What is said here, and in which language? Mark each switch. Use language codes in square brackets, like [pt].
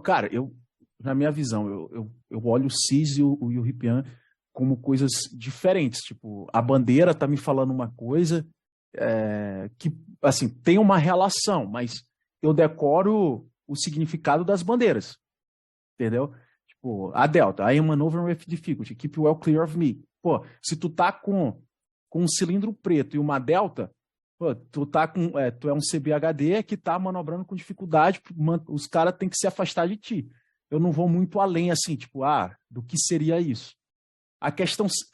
[pt] Cara, na minha visão, eu olho o CIS e o Ripian como coisas diferentes. Tipo, a bandeira tá me falando uma coisa que, assim, tem uma relação, mas eu decoro o significado das bandeiras. Entendeu? Tipo, a [en] Delta, I am maneuvering with difficulty, keep well clear of me. [pt] Pô, se tu tá com um cilindro preto e uma Delta, pô, tu é um CBHD que tá manobrando com dificuldade, os caras têm que se afastar de ti. Eu não vou muito além, assim, tipo, do que seria isso. A questão...